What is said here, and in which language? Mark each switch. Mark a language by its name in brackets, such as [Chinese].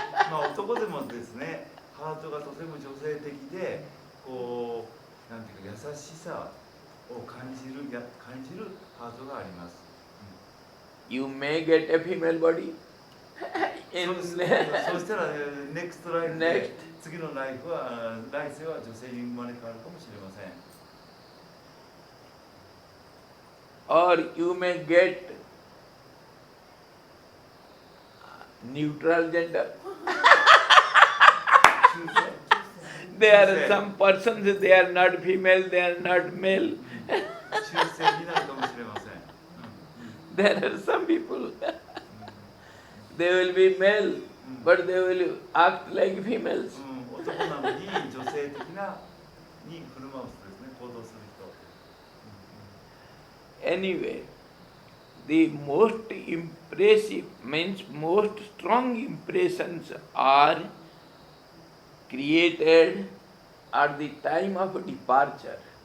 [Japanese] まあ男でもですね、ハートがとても女性的で、こうなんていうか優しさを感じるハートがあります。 [English] You may get a female body [Japanese] そうしたらネクストライフで次のライフは来世は女性に生まれ変わるかもしれません。 [English] or you may get neutral gender. There are some persons, they are not female, they are not male. [Japanese] 中性になるかもしれません。 [English] There are some people, they will be male, but they will act like females. [Japanese] 男なのに女性的なに振る舞う人ですね、行動する人。 [English] Anyway, the most impressive means most strong impressions are created at the time of departure.